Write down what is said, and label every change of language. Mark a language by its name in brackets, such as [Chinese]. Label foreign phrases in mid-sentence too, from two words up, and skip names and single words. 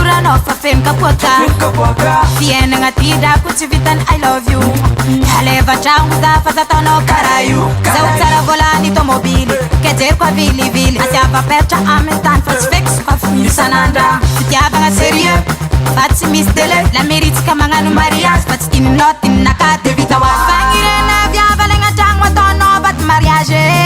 [Malagasy] fa fenka poka fiainagna ty drako tsy vitany [English] I love you [Malagasy] aleva tragno za fa zataonao kara io zaho tsara volany tomobily kejeriko avilivily asiava pertra amy tany fa tsy fekisoko afony isanandra fitiavagna sérieux fa tsy misy délai la méritsika magnano mariage fa tsy tininao tininaka de vita wa fagnirena viavalagna tragno ataonao baty mariage